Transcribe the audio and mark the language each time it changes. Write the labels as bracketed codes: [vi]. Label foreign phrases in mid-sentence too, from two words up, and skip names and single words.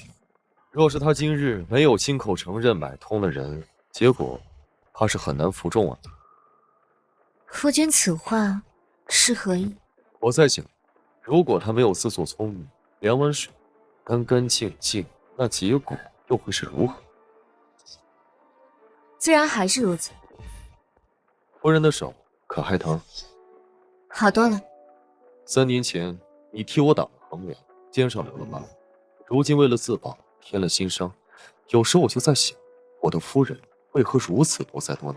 [zh] 若是他今日沒有親口承認買通了人，結果怕是很難服眾啊。夫君此話是何意？我在想，如果他沒有自作聰明，兩碗水乾乾淨淨，那結果又會是如何？自然還是如此。夫人的手可還疼？好多了。 3年前你替我打了横梁，肩上留了疤，如今为了自保添了新伤。有时我就在想，我的夫人为何如此多灾多难？